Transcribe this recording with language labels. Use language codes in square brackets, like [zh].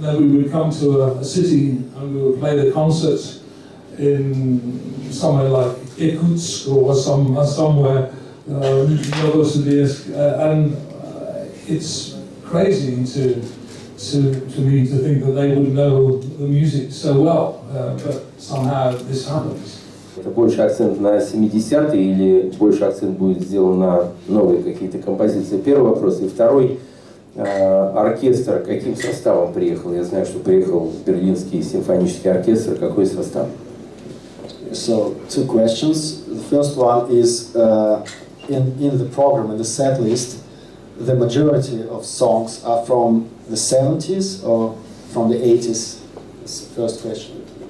[en] Then we would come to a city and we would play the concert in somewhere like Irkutsk or somewhere Novosibirsk, and it's crazy to me to think that they would know the music so well, but somehow this happens. [ru] Это больше акцент на 70-е или больше акцент будет сделан на новые какие-то композиции? Первый вопрос. И второй, оркестр каким составом приехал? Я знаю, что приехал Берлинский симфонический оркестр. Какой состав? [en] So, two questions. The first one is in the program, in the set list, the majority of songs are from the 70s or from the 80s? That's the first question.